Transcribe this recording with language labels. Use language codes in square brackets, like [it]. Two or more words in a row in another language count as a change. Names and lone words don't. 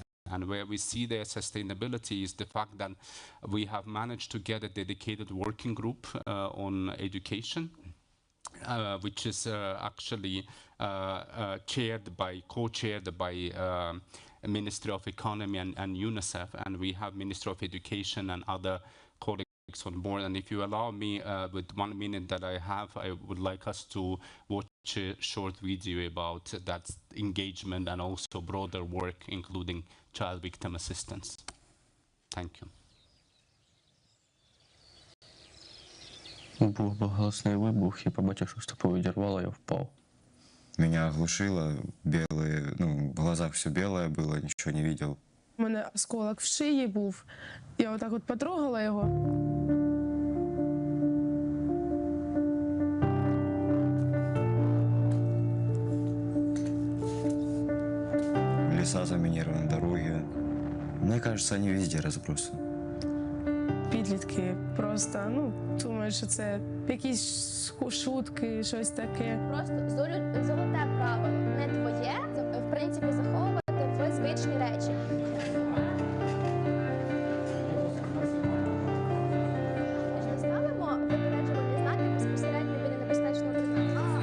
[en] And where we see their sustainability is the fact that we have managed to get a dedicated working group on education, which is actually co-chaired by Ministry of Economy and UNICEF, and we have Ministry of Education and other colleagues on board. And if you allow me, with 1 minute that I have, I would like us to watch a short video about that engagement and also broader work, including child victim assistance. Thank you. [uk] Був голосний вибух, і побачив, що стопу відірвало, я впав. [ru] Меня оглушило, белые, ну, в глазах все белое было, ничего не видел. [uk] У мене осколок в шиї був, я отак от потрогала його. [ru] Леса заминированы, дороги. Мне кажется, они везде разбросаны. [uk] Підлітки просто, думають, що це якісь шутки, щось таке. Просто золоте право не твоє, в принципі, заховувати в звичні речі. Ми ж не ставимо випереджувальні знаки безпосередньо біля небезпечного предмету.